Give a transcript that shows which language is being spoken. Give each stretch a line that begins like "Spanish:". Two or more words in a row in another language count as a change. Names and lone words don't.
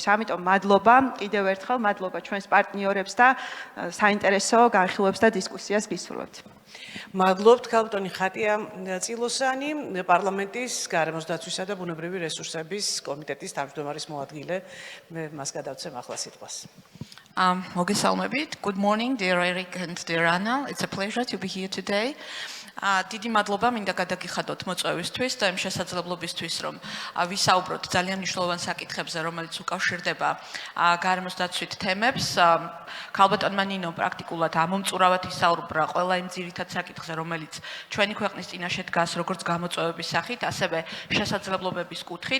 Georgian: ამიტომ მადლობა, კიდევ ერთხელ მადლობა ჩვენს პარტნიორებს და საინტერესო განხილვებს და დისკუსიას გისურვებთ. მადლობთ ქალბატონი ხატია წილოსანი, პარლამენტის გარემოს დაცვისა და ბუნებრივი რესურსების კომიტეტის თავმჯდომარის მოადგილე. მე მას გადავცემ ახლა სიტყვას. მოგესალმებით.
English: Good morning, dear Eric and dear Anna. It's a pleasure to be here today.
Georgian: დიდი მადლობა მინდა გადაგიხადოთ მოწვევისთვის და იმ შესაძლებლობისთვის, რომ ვისაუბროთ ძალიან მნიშვნელოვან საკითხებზე, რომელიც უკავშირდება გარემოს დაცვით თემებს. ქალბატონმა ნინომ პრაქტიკულად ამომწურავად ისაუბრა ყველა იმ ძირითად საკითხზე, რომელიც ჩვენი ქვეყნის წინაშე დგას, როგორც გამოწვევების სახით, ასევე შესაძლებლობების კუთხით.